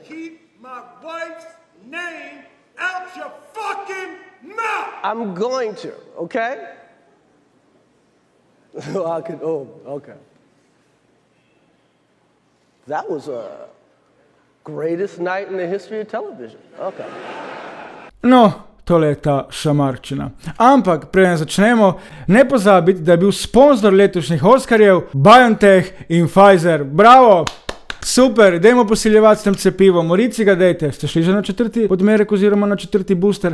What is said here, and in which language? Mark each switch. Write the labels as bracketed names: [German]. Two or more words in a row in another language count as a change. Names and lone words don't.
[English] Keep my wife's name out your fucking mouth. I'm going to, okay? Okay. That was a greatest night in the history of television. Okay. [Slovenian] No, tole je ta šamarčina. Ampak, preden začnemo, ne pozabiti, da je bil sponzor letošnjih Oskarjev BioNTech in Pfizer. Bravo! Super, dajmo posiljevati s tem cepivom. Morici ga dejte. Ste šli že na 4. odmerek oziroma na 4. booster?